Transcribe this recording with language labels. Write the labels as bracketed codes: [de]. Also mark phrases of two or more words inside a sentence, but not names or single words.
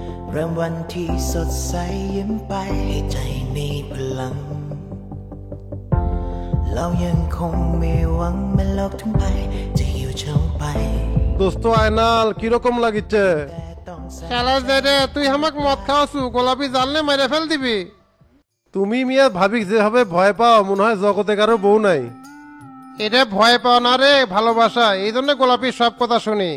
[th] เริ่มวันที่สดใสยิ้มไปให้ใจมีพลังเรายังคงมีหวังแม้โลกทั้งใบจะหิวเฉาไป [bn] দোস্ত আয়নাল কিরকম লাগিচ্ছে শালা জেডে তুই আমাক মদ খাওয়াছু গোলাপি জানলে মেরে ফেল দিবি। তুমি মিয়া ভাবি যেভাবে ভয় পাও মনে হয় জগতে কারো বউ নাই। এটা ভয় পাও না রে, ভালোবাসা, এই জন্য গোলাপির সব কথা শুনি।